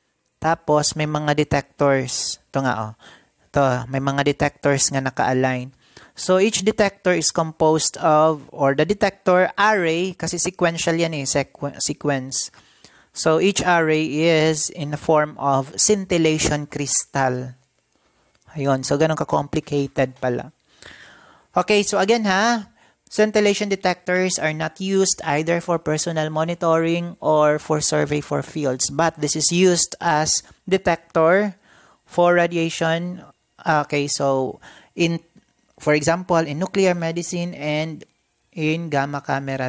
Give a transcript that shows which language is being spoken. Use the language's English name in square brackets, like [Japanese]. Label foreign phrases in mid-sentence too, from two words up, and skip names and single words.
[Filipino] Tapos, may mga detectors. Ito nga, To, may mga detectors nga naka-align. [English] So, each detector is composed of, or the detector array, [Filipino] kasi sequential yan eh, sequence. [English] So, each array is in the form of scintillation crystal. [Filipino] Ayun, so ganun ka-complicated pala. [English] Okay, so again ha, scintillation detectors are not used either for personal monitoring or for survey for fields, but this is used as detector for radiation. Okay, so for example, in nuclear medicine and in gamma camera.